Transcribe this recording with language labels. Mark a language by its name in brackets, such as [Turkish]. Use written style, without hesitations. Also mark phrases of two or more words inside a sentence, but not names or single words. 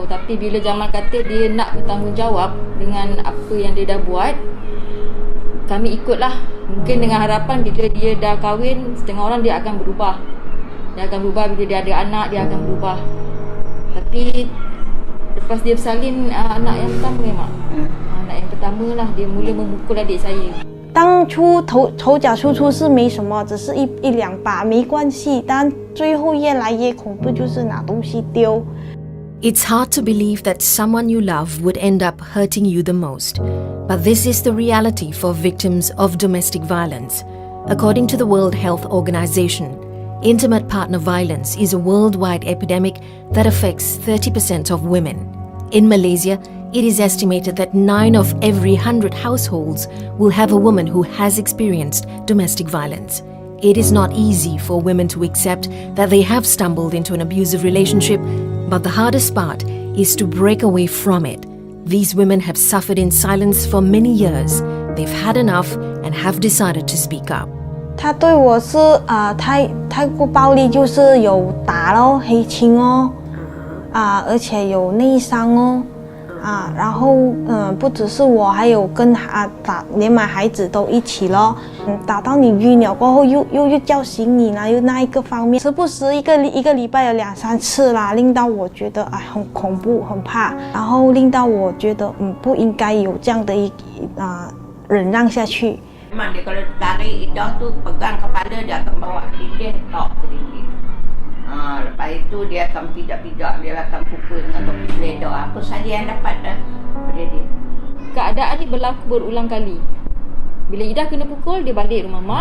[Malay] Tapi bila Jamal kata dia nak bertanggungjawab dengan apa yang dia dah buat, kami ikutlah. Mungkin dengan harapan bila dia dah kahwin, setengah orang dia akan berubah. Dia akan berubah bila dia ada anak, dia akan berubah. Tapi lepas dia bersalin anak yang pertama memang. Anak yang pertama lah, dia mula memukul adik saya. [Chinese] 当初头脚处处是没什么，只是一两把没关系，但最后越来越恐怖，就是拿东西丢。 [English] It's hard to believe that someone you love would end up hurting you the most. But this is the reality for victims of domestic violence. According to the World Health Organization, intimate partner violence is a worldwide epidemic that affects 30% of women. In Malaysia, it is estimated that 9 of every 100 households will have a woman who has experienced domestic violence. It is not easy for women to accept that they have stumbled into an abusive relationship, but the hardest part is to break away from it. These women have suffered in silence for many years. They've had enough and have decided to speak up. [Chinese] 他对我是太过暴力，就是有打咯、黑青哦，而且有内伤哦。然后不只是我，还有跟连买孩子都一起咯。打到你晕了过后，又叫醒你啦，又那一个方面，时不时一个礼拜有2-3次啦，令到我觉得很恐怖、很怕，然后令到我觉得不应该有这样的忍让下去。 [Malay] Memang dia kalau tarik lidah tu pegang kepala, dia akan bawa lilin tok ke dinding. Lepas itu dia akan pijak-pijak, dia akan pukul dengan topi seledar. Apa saja yang dapat dah pada dia. Keadaan ni berlaku berulang kali. Bila Ida kena pukul, dia balik rumah mak.